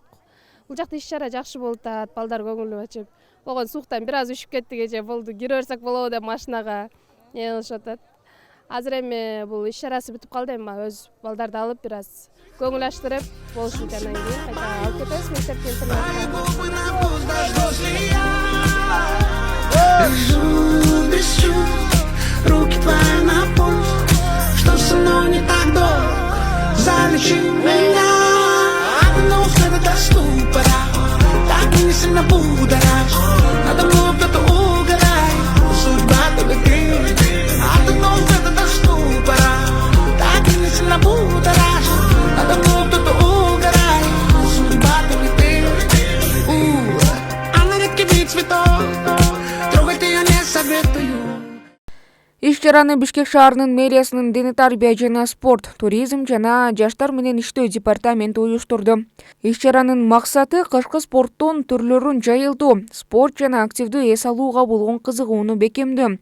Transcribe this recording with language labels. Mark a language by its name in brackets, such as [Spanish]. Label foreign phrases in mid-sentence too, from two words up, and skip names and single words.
[Kyrgyz] Бул жакта иш-чара жакшы болуп атат, балдар көңүл ачып. Болгон сууктан бир аз үшүп кеттик эже, болду, кире берсек болобу деп машинага кылышып атат. Азыр эми бул иш-чарасы бүтүп калды, эми өз балдарды алып бир аз көңүл ачтырып болушун анан кийин кайта алып кетебиз мектепке [Russian] Руки твои на пульс, что со мной не так долго, залечи меня. Одно это до ступора, так и не сильно будоражит. Надо мной кто-то угорает, судьба только ты. Одно это до ступора, так и не сильно будоражит. Надо мной кто-то угорает, судьба только ты. Она редкий вид цветов, трогать ее не советую. [Kyrgyz] Иш-чараны Бишкек шаарынын мэриясынын дене тарбия жана спорт, туризм жана жаштар менен иштөө департаменти уюштурду. Иш-чаранын максаты кышкы спорттун түрлөрүн жайылтуу, спорт жана активдүү эс алууга болгон кызыгууну бекемдөө.